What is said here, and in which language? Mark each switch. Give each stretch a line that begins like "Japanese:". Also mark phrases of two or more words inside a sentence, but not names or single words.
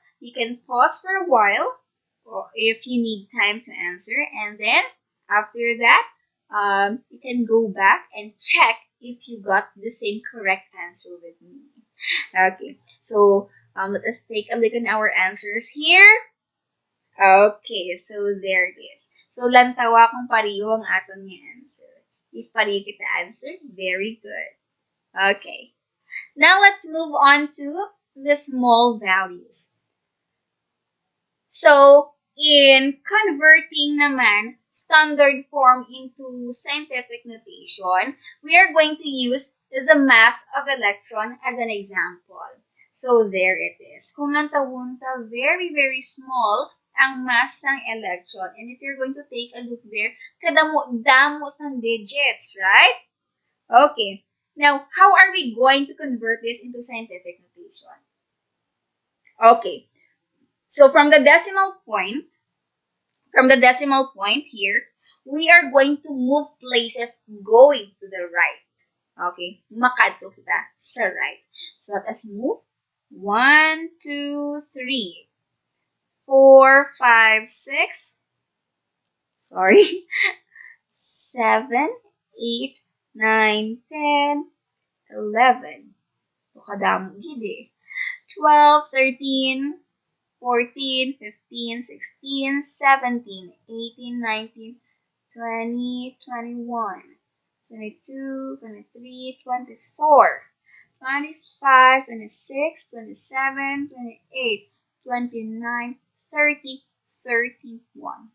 English: You can pause for a while if you need time to answer, and then after that, you can go back and check if you got the same correct answer with me. Okay, so let us take a look at our answers here. Okay, so there it is. So,
Hiligaynon: lantawa kung pariyo ang aton nga answer. If pariyo kita answer,
English: very good. Okay. Now, let's move on to the small values. So, in converting naman standard form into scientific notation, we are going to use the mass of electron as an example. So, there it is.
Hiligaynon: Kung ang tawunta,
English: very, very small ang mass ng electron. And if you're going to take a look there,
Hiligaynon: kadamo-damo sang digits, right?
English: Okay. Now, how are we going to convert this into scientific notation? Okay. So, from the decimal point here, we are going to move places going to the right. Okay.
Hiligaynon: Makadto kita sa
English: right. So, let us move. 1, 2, 3, 4, 5, 6. Sorry. 7, 8, 9, 10, 11.
Hiligaynon: Ito kadamo gid 12, 13, 14, 15, 16, 17, 18, 19, 20, 21, 22, 23, 24, 25, 26, 27, 28, 29, 30, 31.